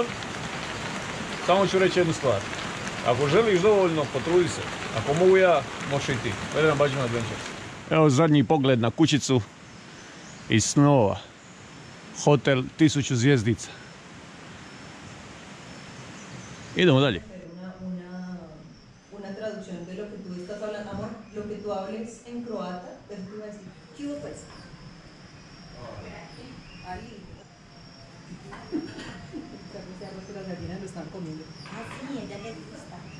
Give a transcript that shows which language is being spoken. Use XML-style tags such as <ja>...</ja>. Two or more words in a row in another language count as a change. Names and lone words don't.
<hr>Samo ću reći jednu stvar. Ako želiš dovoljno, potrudi se. Ako mogu ja, možeš i ti. Vedem Bađman Adventures. Evo zadnji pogled na kućicu iz snova. Hotel 1000 zvjezdica. Idemo dalje.</hr> <es>Una traducción de lo que tú estás hablando, amor, lo que tú hables en croata, es como decir, ¿qué hubo pues?</es> <hr>Ali.</hr> <es>Las gallinas lo están comiendo. Ah, sí, ella le gusta.</es>